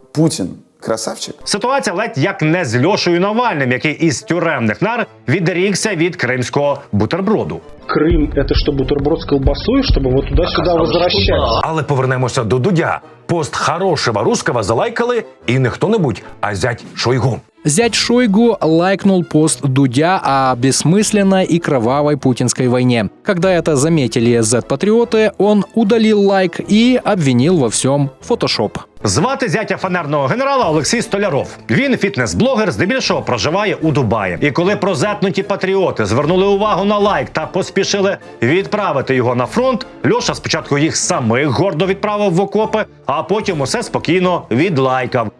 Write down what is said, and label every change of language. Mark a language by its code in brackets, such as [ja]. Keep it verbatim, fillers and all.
[ru] Путін красавчик. [uk] Ситуація ледь як не з Льошею Навальним, який із тюремних нар відрікся від кримського бутерброду. [ru] Крим – це що, бутерброд з колбасою, щоб от туди-сюди возвращатися? [uk] Але повернемося до Дудя. Пост [ru] «хорошего русского» [uk] залайкали і не хто-небудь, а зять Шойгу. [ru] Зять Шойгу лайкнул пост Дудя о бессмысленной и кровавой путинской войне. Когда это заметили зет-патриоты, он удалил лайк и обвинил во всем Photoshop. [uk] Звати зятя фанерного генерала Олексій Столяров. Він фітнес-блогер, здебільшого проживає у Дубаї. І коли прозетнуті патріоти звернули увагу на лайк та поспішили відправити його на фронт, Льоша спочатку їх самих гордо відправив в окопи, а потім усе спокійно відлайкав.